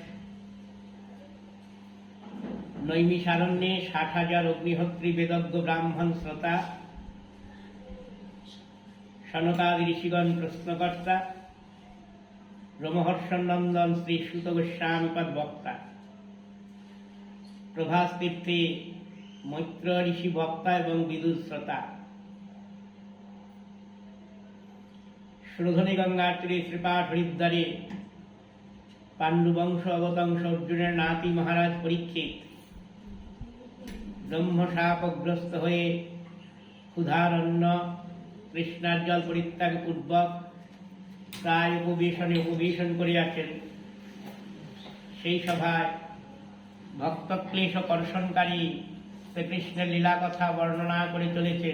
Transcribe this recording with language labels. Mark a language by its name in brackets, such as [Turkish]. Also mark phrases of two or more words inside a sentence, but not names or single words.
[Sanskrit] नैमिषारण्ये 60,000 अग्निहोत्री वेदज्ञ ब्राह्मण श्रोता सनकादि ऋषिगण प्रश्नकर्ता ब्रह्महर्षनंदन श्री सुत गोस्वामी पद वक्ता प्रभास तीर्थे मैत्र ऋषि वक्ता एवं विदुर श्रोता श्रोधनी गंगा तीरे श्रीपाठ हरिद्वारे [Bangla] পাণ্ডুবংশ অবতংশ অর্জুনের নাতি মহারাজ পরীক্ষিত ব্রহ্মশাপগ্রস্ত হয়ে ক্ষুধারণ্য কৃষ্ণার জল পরিত্যাগ পূর্বক প্রায় উপবেশন করিয়াছেন। সেই সভায় ভক্তক্লেশ কর্ষণকারী শ্রীকৃষ্ণের লীলা কথা বর্ণনা করে চলেছেন।